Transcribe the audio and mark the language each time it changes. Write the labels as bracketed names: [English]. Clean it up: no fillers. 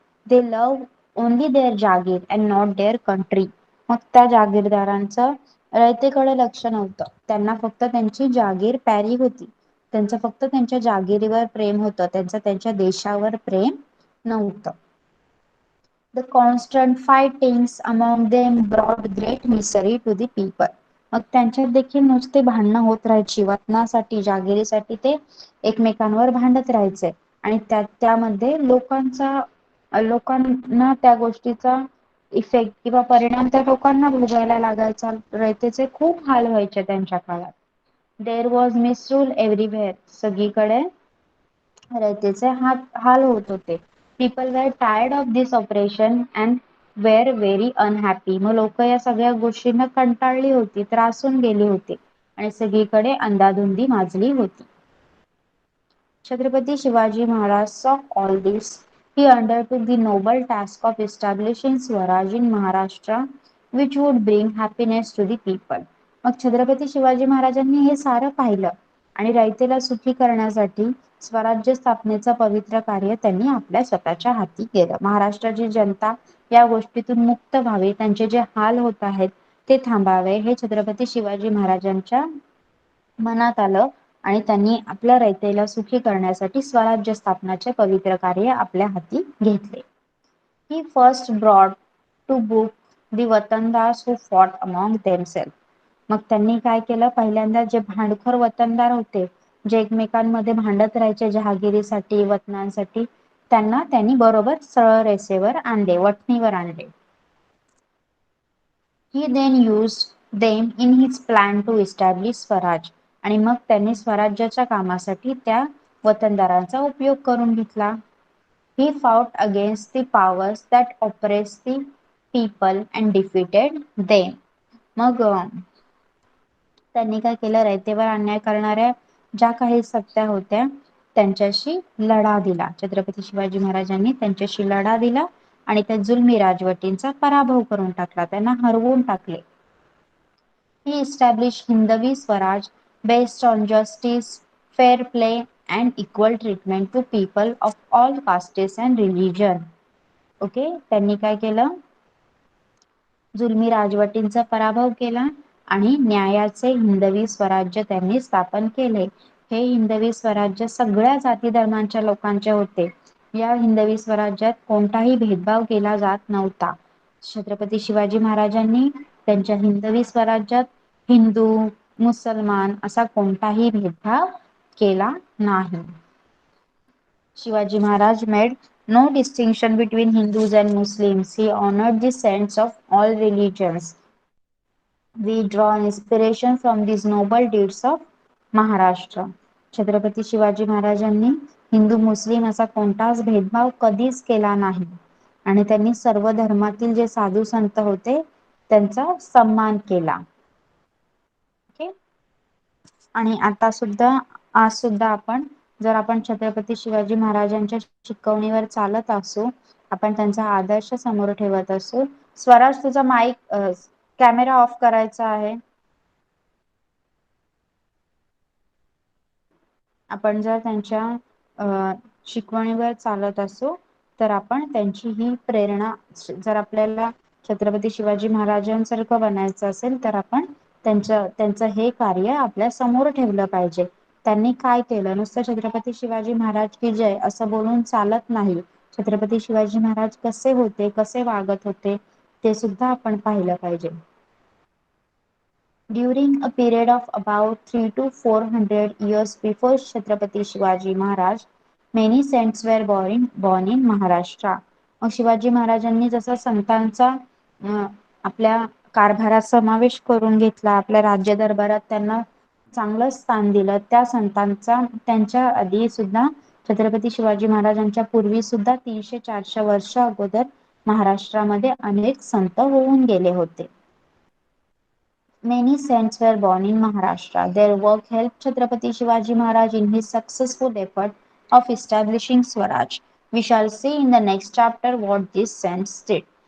[English] They love only their jagir and not their country. [Marathi] मग त्या जागीरदारांचं रयतेकडे लक्ष नव्हतं, त्यांना फक्त त्यांची जागीर प्यारी होती, त्यांचं फक्त त्यांच्या जागिरीवर प्रेम होतं, त्यांच्या देशावर प्रेम नव्हतं. [English] The constant fightings among them brought great misery to the people. [Marathi] मग त्यांच्यात देखील नुसते भांडणं होत राहायची, वतनासाठी जागिरीसाठी ते एकमेकांवर भांडत राहायचे आणि त्यामध्ये लोकांना त्या गोष्टीचा इफेक्ट किंवा परिणाम त्या लोकांना भोगायला लागायचा. रयतेचे खूप हाल व्हायचे त्यांच्या काळात. [English] There was misrule everywhere. [Marathi] सगळीकडे रयतेचे हाल होत होते. [English] People were tired of this operation and were very unhappy. [Marathi] मग लोक या सगळ्या गोष्टींना कंटाळली होती, त्रासून गेली होती आणि सगळीकडे अंधाधुंदी माजली होती. [English] Chhatrapati Shivaji Maharaj saw all this. He undertook the noble task of establishing Swaraj in Maharashtra, which would bring happiness to the people. [Marathi] मग छत्रपती शिवाजी महाराजांनी हे सारं पाहिलं आणि रयतेला सुखी करण्यासाठी स्वराज्य स्थापनेचं पवित्र कार्य त्यांनी आपल्या स्वतःच्या हाती केलं. महाराष्ट्राची जनता या गोष्टीतून मुक्त व्हावी, त्यांचे जे हाल होत आहेत ते थांबावे, हे छत्रपती शिवाजी महाराजांच्या मनात आलं आणि त्यांनी आपल्या रयतेला सुखी करण्यासाठी स्वराज्य स्थापनाचे पवित्र कार्य आपल्या हाती घेतले. [English] He first brought to book the वतनदार्स who fought among themselves. [Marathi] मग त्यांनी काय केलं, पहिल्यांदा जे भांडखोर वतनदार होते, जे एकमेकांमध्ये भांडत राहायचे जहागिरीसाठी, वतनांसाठी, त्यांनी बरोबर सरळ रेषेवर आणले, वठणीवर आणले. [English] He then used them in his plan to establish Swaraj. [Marathi] आणि मग त्यांनी स्वराज्याच्या कामासाठी त्या वतनदारांचा उपयोग करून घेतला. [English] He fought against the powers that oppressed the people and defeated them. [Marathi] मग त्यांनी काय केलं, रयतेवर अन्याय करणाऱ्या ज्या काही सत्ता होत्या त्यांच्याशी लढा दिला. छत्रपती शिवाजी महाराजांनी त्यांच्याशी लढा दिला आणि त्या जुलमी राजवटींचा पराभव करून टाकला, त्यांना हरवून टाकले. [English] He established Hindavi Swaraj based on justice, fair play and equal treatment to people of all castes and religion. [Marathi] Okay, त्यांनी काय केलं, जुलमी राजवटींचा पराभव केला आणि न्यायाचे हिंदवी स्वराज्य त्यांनी स्थापन केले. हे हिंदवी स्वराज्य सगळ्या जाती धर्मांच्या लोकांचे होते. या हिंदवी स्वराज्यात कोणताही भेदभाव केला जात नव्हता. छत्रपती शिवाजी महाराजांनी त्यांच्या हिंदवी स्वराज्यात हिंदू, मुसलमान असा कोणताही भेदभाव केला नाही. [English] Shivaji Maharaj made no distinction between Hindus and Muslims. He honored the saints of all religions. We draw inspiration from these noble deeds of Maharashtra. [Marathi] Chhatrapati Shivaji महाराजांनी हिंदू मुस्लिम असा कोणताच भेदभाव कधीच केला नाही आणि त्यांनी सर्व धर्मातील जे साधू संत होते त्यांचा सन्मान केला. ओके. आणि आता सुद्धा आज सुद्धा आपण जर आपण छत्रपती शिवाजी महाराजांच्या शिकवणीवर चालत असू, आपण त्यांचा आदर्श समोर ठेवत असू. स्वराज तुझा माईक कॅमेरा ऑफ करायचा आहे. आपण जर त्यांच्या शिकवणीवर चालत असू तर आपण त्यांची ही प्रेरणा, जर आपल्याला छत्रपती शिवाजी महाराजांसारखं बनायचं असेल तर आपण त्यांचं हे कार्य आपल्या समोर ठेवलं पाहिजे. त्यांनी काय केलं, नुसतं छत्रपती शिवाजी महाराज की जय असं बोलून चालत नाही. छत्रपती शिवाजी महाराज कसे होते, कसे वागत होते ते सुद्धा आपण पाहिलं पाहिजे. [English] During a period of about 300 to 400 years before Chhatrapati Shivaji Maharaj, many saints were born in Maharashtra. [Marathi] मग शिवाजी महाराजांनी जसा संतांचा आपल्या कारभारात समावेश करून घेतला, आपल्या राज्य दरबारात त्यांना चांगलं स्थान दिलं, त्या संतांचा त्यांच्या आधी सुद्धा छत्रपती शिवाजी महाराजांच्या पूर्वी सुद्धा 300-400 वर्ष अगोदर महाराष्ट्रामध्ये अनेक संत होऊन गेले होते. [English] Many saints were born in Maharashtra. Their work helped Chhatrapati Shivaji Maharaj in his successful effort of establishing Swaraj. We shall see in the next chapter what these saints did.